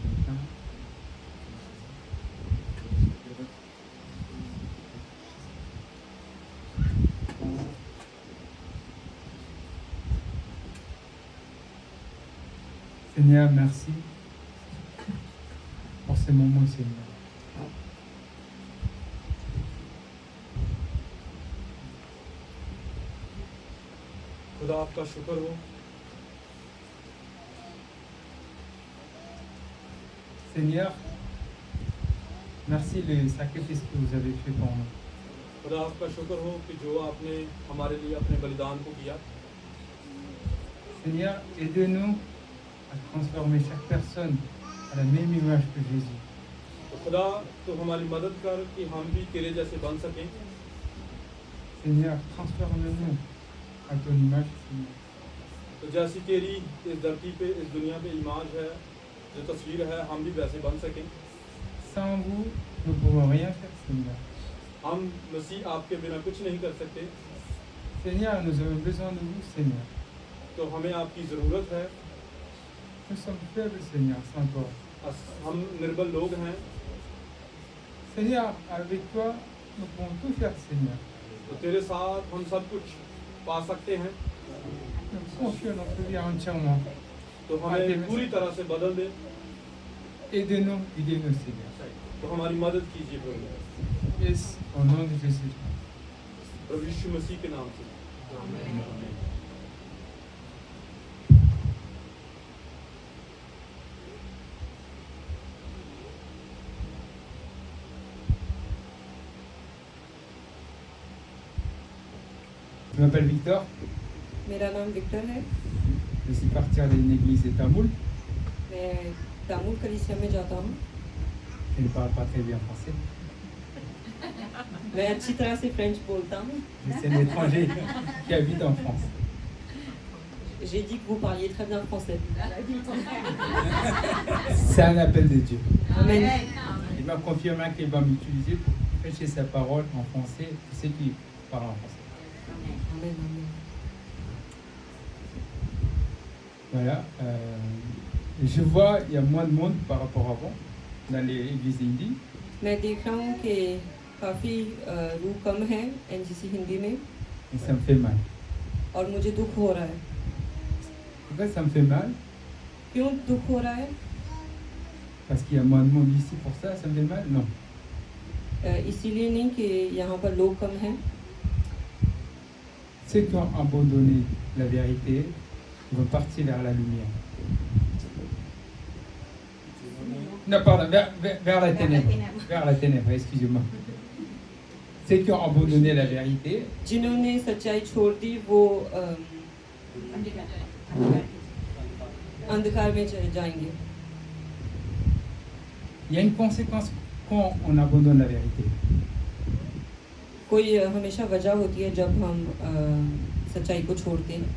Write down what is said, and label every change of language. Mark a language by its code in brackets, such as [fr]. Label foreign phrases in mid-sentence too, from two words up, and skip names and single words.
[fr] Seigneur, merci pour ces moments, Seigneur. [hi] खुदा आपका शुक्र हो। [fr] Seigneur, merci le sacrifice que vous avez fait pour nous. [hi] खुदा आपका शुक्र हो कि जो आपने हमारे लिए अपने बलिदान को किया। [fr] Seigneur, aidez-nous à transformer chaque personne à la même image que Jésus. [hi] तो खुदा तो हमारी मदद कर कि हम भी तेरे जैसे बन सकें। [fr] Seigneur, transforme-nous à ton image, Seigneur. [hi] तो जैसी तेरी इस धरती पे, इस दुनिया पे इमाज है, जो तस्वीर है, हम भी वैसे बन सकें। [fr] Sans vous, nous ne pouvons rien faire, Seigneur. [hi] हम मसीह आपके बिना कुछ नहीं कर सकते। [fr] Seigneur, nous avons besoin de vous, Seigneur. [hi] तो हमें आपकी ज़रूरत है। [fr] Nous sommes faibles, Seigneur, sans toi. [hi] हम निर्बल लोग हैं। [fr] Seigneur, avec toi, nous pouvons tout faire, Seigneur. [hi] तो तेरे साथ हम सब कुछ पा सकते हैं। [fr] Nous confions notre vie entièrement. [hi] तो हमें पूरी तरह से बदल दे। [fr] Aidez-nous, guidez-nous, Seigneur. [hi] तो हमारी मदद कीजिए प्रभु। [fr] Yes, au nom de Jésus. [hi] प्रभु यीशु मसीह के नाम से। [fr] Je m'appelle Victor. [hi] मेरा नाम विक्टर है। [fr] Je suis parti à une église de Tamoul. [hi] मैं तामुल कलीसिया में जाता हूँ। [fr] Je ne parle pas très bien français. [hi] मैं अच्छी तरह से फ्रेंच बोलता हूँ। [fr] Je suis un étranger qui habite en France. J'ai dit que vous parliez très bien français. C'est un appel de Dieu. Amen. Il m'a confirmé qu'il va m'utiliser pour prêcher sa parole en français pour ceux qui parlent en français. Amen, amen. Voilà. Je vois il y a moins de monde par rapport à avant dans les églises indies. [hi] मैं देख रहा हूँ कि काफ़ी रूह कम है एनजीसी हिंदी में [fr] et ça me fait mal. [hi] और मुझे दुख हो रहा है। [fr] Pourquoi ça me fait mal? [hi] क्यों दुख हो रहा है? [fr] Parce qu'il y a moins de monde ici pour ça me fait mal? Non. [hi] इसीलिए नहीं कि यहाँ पर लोग कम हैं। [fr] Ceux qui ont abandonné la vérité vont partir vers la lumière. Non, pardon, vers la ténèbre. Vers la ténèbre, excusez-moi. Ceux qui ont abandonné la vérité [hi] जिन्होंने सच्चाई छोड़ दी वो अंधकार में चले जाएंगे। [fr] il y a une conséquence quand on abandonne la vérité. [hi] कोई हमेशा वजह होती है जब हम सच्चाई को छोड़ते हैं।